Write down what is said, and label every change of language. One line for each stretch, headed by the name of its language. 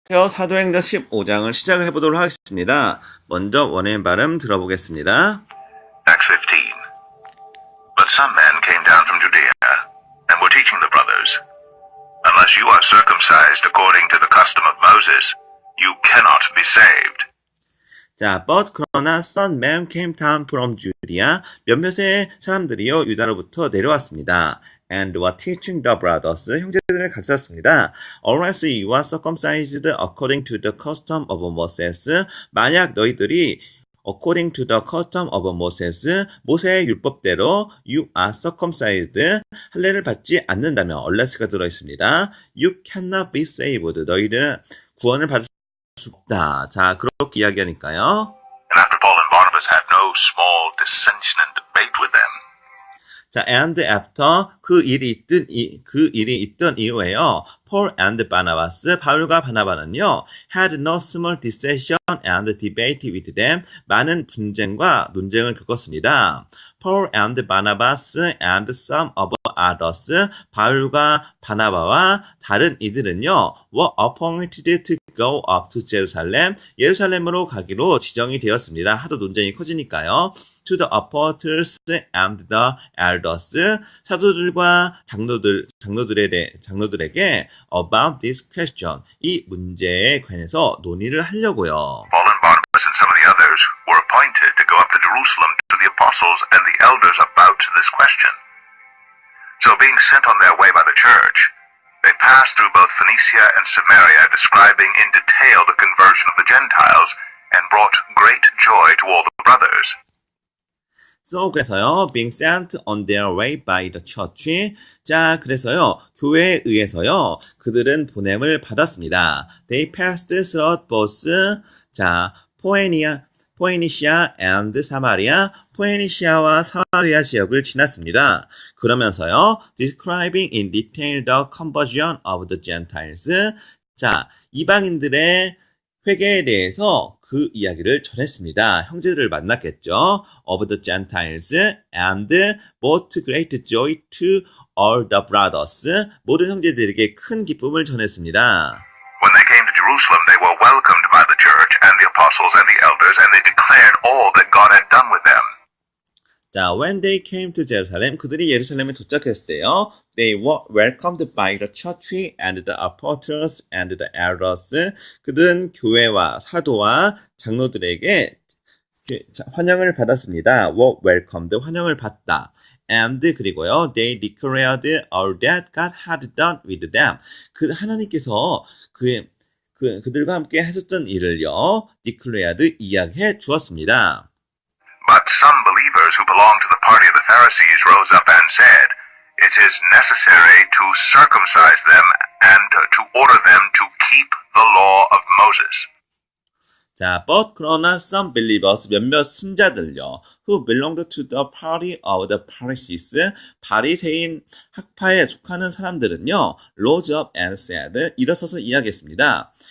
Korean: 사도행전 15장을 시작을 해보도록 하겠습니다. 먼저 원어민 발음 들어보겠습니다.
English: Acts 15. But some men came down from Judea and were teaching the brothers, unless you are circumcised according to the custom of Moses, you cannot be saved. 자, but
Korean: 그러나
English: some men came down from Judea.
Korean: 몇몇의 사람들이요 유다로부터 내려왔습니다.
English: And were teaching the brothers.
Korean: 형제들을 가르쳤습니다.
English: Unless you are circumcised according to the custom of Moses.
Korean: 만약 너희들이
English: according to the custom of Moses,
Korean: 모세의 율법대로
English: you are circumcised,
Korean: 할례를 받지 않는다면
English: unless가 들어있습니다. You cannot be saved.
Korean: 너희는 구원을 받을 수 없다. 자, 그렇게 이야기하니까요.
English: And after Paul and Barnabas had no small dissension and debate with them,
Korean: 자,
English: and after
Korean: 그 일이 있던 이후에요.
English: Paul and Barnabas,
Korean: 바울과 바나바는요,
English: had no small dissension and debate with them.
Korean: 많은 분쟁과 논쟁을 겪었습니다.
English: Paul and Barnabas and some of others,
Korean: 바울과 바나바와 다른 이들은요,
English: were appointed to go up to Jerusalem,
Korean: 예루살렘으로 가기로 지정이 되었습니다. 하도 논쟁이 커지니까요.
English: To the apostles and the elders,
Korean: 사도들과 장로들에게
English: about this question,
Korean: 이 문제에 관해서 논의를 하려고요.
English: Paul and Barnabas and some of the others were appointed to go up to Jerusalem to the apostles and the elders about this question. So being sent on their way by the church, they passed through both Phoenicia and Samaria, describing in detail the conversion of the Gentiles, and brought great joy to all the brothers. So,
Korean: 그래서요,
English: being sent on their way by the church.
Korean: 자, 그래서요, 교회에 의해서요, 그들은 보냄을 받았습니다.
English: They passed through both,
Korean: 자, 포에니시아 and 사마리아, 포에니시아와 사마리아 지역을 지났습니다. 그러면서요,
English: describing in detail the conversion of the Gentiles.
Korean: 자, 이방인들의 회개에 대해서 그 이야기를 전했습니다. 형제들을 만났겠죠.
English: Of the Gentiles and brought great joy to all the brothers.
Korean: 모든 형제들에게 큰 기쁨을 전했습니다.
English: When they came to Jerusalem, they were welcomed by the church and the apostles and the elders, and they declared all that God had done with them. 자, when they came to Jerusalem,
Korean: 그들이 예루살렘에 도착했을 때요,
English: they were welcomed by the church and the apostles and the elders.
Korean: 그들은 교회와 사도와 장로들에게 환영을 받았습니다.
English: were welcomed,
Korean: 환영을 받다.
English: And
Korean: 그리고요,
English: they declared all that God had done with them.
Korean: 그 하나님께서 그들과 함께 하셨던 일을요, declared, 이야기해 주었습니다.
English: But some believers who belonged to the party of the Pharisees rose up and said, "It is necessary to circumcise them and to order them to keep the law of Moses." 자, but
Korean: 그러나
English: some believers,
Korean: 몇몇 신자들요,
English: who belonged to the party of the Pharisees,
Korean: 바리새인 학파에 속하는 사람들은요,
English: rose up and said,
Korean: 일어서서 이야기했습니다.